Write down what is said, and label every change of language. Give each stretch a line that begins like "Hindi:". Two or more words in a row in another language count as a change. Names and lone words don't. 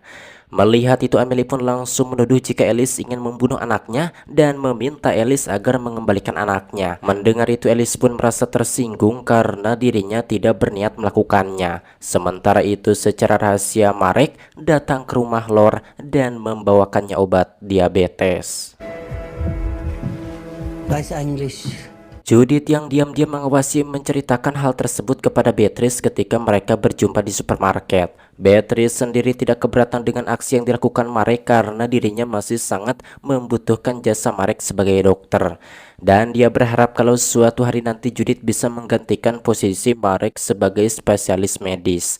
Indonesian: Melihat itu, Amelie pun langsung menuduh jika Elise ingin membunuh anaknya dan meminta Elise agar mengembalikan anaknya. Mendengar itu, Elise pun merasa tersinggung karena dirinya tidak berniat melakukannya. Sementara itu, secara rahasia Marek datang ke rumah Lor dan membawakannya obat diabetes.
German: Weiß eigentlich.
Indonesian: Judith yang diam-diam mengawasi menceritakan hal tersebut kepada Beatrice ketika mereka berjumpa di supermarket. Beatrice sendiri tidak keberatan dengan aksi yang dilakukan Marek karena dirinya masih sangat membutuhkan jasa Marek sebagai dokter. Dan dia berharap kalau suatu hari nanti Judith bisa menggantikan posisi Marek sebagai spesialis medis.